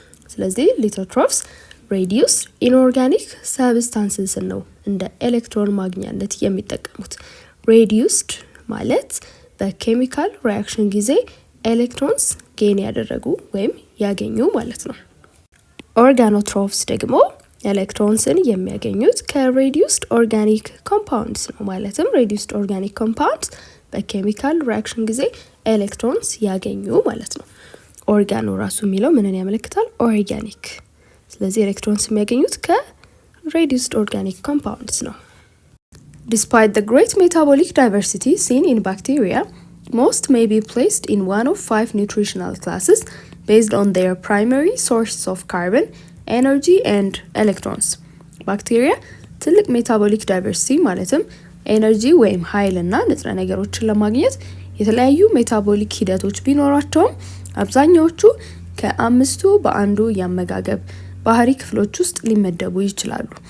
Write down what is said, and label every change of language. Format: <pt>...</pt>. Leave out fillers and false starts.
<am>ስለዚህ ሊቶትሮፍስ ሬዲዩስ ኢንኦርጋኒክ ሰብስታንስስ ነው እንደ ኤሌክትሮን ማግኛነት የሚጠቀሙት። ሬዲዩስድ ማለት በኬሚካል ሪአክሽን ጊዜ ኤሌክትሮንስ ጌን ያደረጉ ወይም ያገኙ ማለት ነው። ኦርጋኖትሮፍስ ደግሞ ኤሌክትሮንስን የሚያገኙት ከሬዲዩስድ ኦርጋኒክ ኮምፓውንድስ ነው። ማለትም ሬዲዩስድ ኦርጋኒክ ኮምፓውንድስ በኬሚካል ሪአክሽን ጊዜ ኤሌክትሮንስ ያገኙ ማለት ነው። ኦርጋኖ ራሱ የሚለው ምንን ያመለክታል? ኦርጋኒክ። ስለዚህ ኤሌክትሮንስ የሚያገኙት ከሬዲዩስድ ኦርጋኒክ ኮምፓውንድስ ነው።</am> <en>Despite the great metabolic diversity seen in bacteria, most may be placed in one of 5 nutritional classes based on their primary sources of carbon, energy and electrons.</en> <am>ባክቴሪያ ትልቅ ሜታቦሊክ ዳይቨርሲቲ ማለትም ኤነርጂ ወይም ኃይልና ንጥረ ነገሮችን ለማግኘት የተለያዩ ሜታቦሊክ ሂደቶች ቢኖራቸውም አብዛኛዎቹ ከአምስቱ በአንዱ የአመጋገብ ባህሪ ክፍሎች ውስጥ ሊመደቡ ይችላሉ።</am>